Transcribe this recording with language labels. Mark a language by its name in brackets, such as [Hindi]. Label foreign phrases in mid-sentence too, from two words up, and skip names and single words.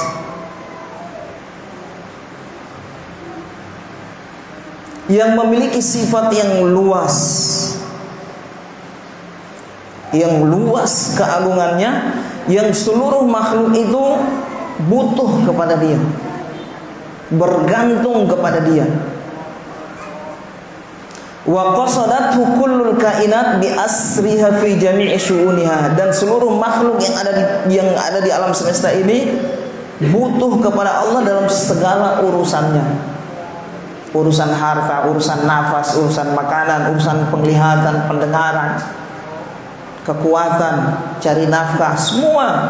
[Indonesian] Yang memiliki sifat yang luas, keagungannya, yang seluruh makhluk itu butuh kepada dia, bergantung kepada dia. [Arabic] وقصدته كل الكائنات بأسرها في جميع شؤونها, [Indonesian] dan seluruh makhluk yang ada di alam semesta ini butuh kepada Allah dalam segala urusannya. Urusan harta, urusan nafas, urusan makanan, urusan penglihatan, pendengaran, kekuatan, cari nafkah, semua.